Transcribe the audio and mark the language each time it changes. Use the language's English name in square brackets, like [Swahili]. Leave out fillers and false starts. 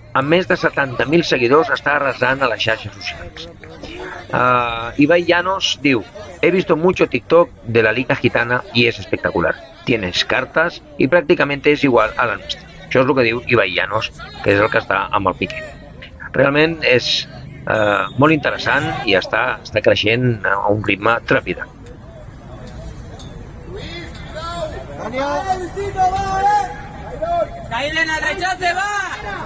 [Catalan] Amb més de 70.000 seguidors està arrasant a les xarxes socials. [Spanish] Ibai Llanos diu: he visto mucho TikTok de la Liga Gitana y es espectacular. Tienes cartas y prácticamente es igual a la nuestra. [Catalan] Això és el que diu Ibai Llanos, que és el que està amb el Piqué. Realment és molt interessant i està creixent a un ritme trepidant. [Spanish] ¡Caílen al rechace, va!